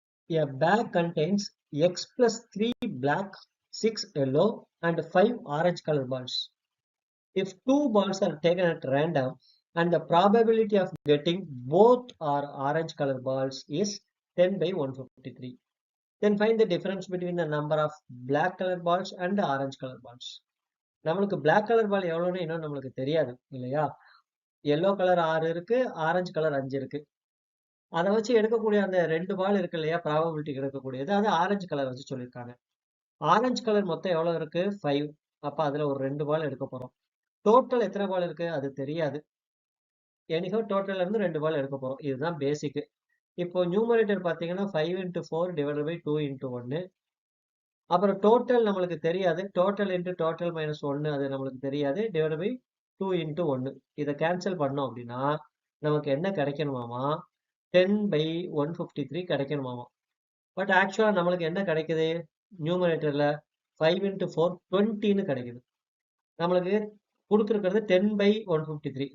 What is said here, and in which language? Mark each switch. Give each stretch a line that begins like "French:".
English: A bag contains x plus 3 black, 6 yellow and 5 orange color balls. If 2 balls are taken at random and the probability of getting both are orange color balls is 10 by 153. Then find the difference between the number of black color balls and orange color balls.
Tamil: நம்மளுக்கு black color ball எவ்வளோன்னு இன்னும் நம்மளுக்கு தெரியாது இல்லையா? Yellow colour 6 இருக்கு, orange colour 5 இருக்கு. அதை வச்சு எடுக்கக்கூடிய அந்த 2 பால் இருக்கு இல்லையா, ப்ராபபிலிட்டி எடுக்கக்கூடியது, அது ஆரஞ்சு கலர் வச்சு சொல்லியிருக்காங்க. ஆரஞ்சு கலர் மொத்தம் எவ்வளவு இருக்கு? 5. அப்ப அதுல ஒரு 2 பால் எடுக்க போறோம். டோட்டல் எத்தனை பால் இருக்கு அது தெரியாது. எனிஹோ டோட்டல்ல இருந்து 2 பால் எடுக்க போறோம். இதுதான் பேசிக். இப்போ நியூமரேட்டர் பாத்தீங்கன்னா 5 into 4
English: divided by
Tamil: 2 into 1. அப்புறம் டோட்டல் நம்மளுக்கு தெரியாது. டோட்டல் into டோட்டல் மைனஸ் 1 அது நம்மளுக்கு தெரியாது. Divide by 2 into 1. இதை கேன்சல் பண்ணோம் அப்படின்னா நமக்கு என்ன கிடைக்கணுமாமா? 10/153 கிடைக்கணுமாமா. பட் ஆக்சுவலா நம்மளுக்கு என்ன கிடைக்குது? நியூமரேட்டர்ல 5 into 4 20ன்னு கிடைக்குது. நம்மளுக்கு கொடுத்துருக்கிறது 10/153.